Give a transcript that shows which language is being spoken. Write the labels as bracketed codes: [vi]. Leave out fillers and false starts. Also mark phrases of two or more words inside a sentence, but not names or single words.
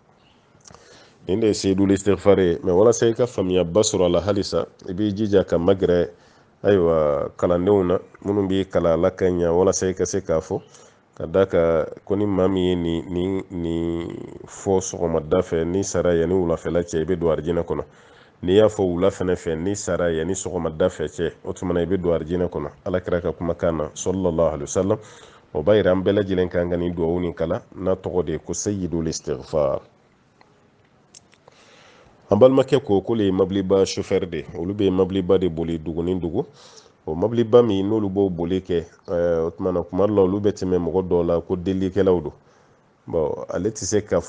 [bm] nin de ye [ar] سيد الاستغفار [bm] ye mɛ walasa i ka faamuyaba sɔrɔ a la halisa i b'i jija ka magɛrɛ ayiwa kalandenw na minnu b'i kalan a la ka ɲa walasa i ka se k'a fɔ ka da ka ko ni maa min ye nin fɔ sɔgɔmada fɛ ni sara yanni wulafɛla cɛ i bɛ don arijinɛ kɔnɔ n'i y'a fɔ wula fɛnɛ fɛ ni sara yanni sɔgɔmada fɛ cɛ o tuma i bɛ don arijinɛ kɔnɔ ala kira ka kumakan na [ar] صلى الله عليه وسلم [bm] o b'a yira an bɛɛ lajɛlen kan ka nin duwawu nin kalan n'a tɔgɔ de ye ko [ar] سيد الاستغفار [bm] an balimakɛ ko k'olu ye mabiliba chauffeur de olu bɛ mabiliba de boli dugu ni dugu o mabiliba min n'olu b'o boli kɛ o tumana kuma dɔ la olu bɛ tɛmɛ mɔgɔ dɔw la ko delikɛlaw don bon ale tɛ se k'a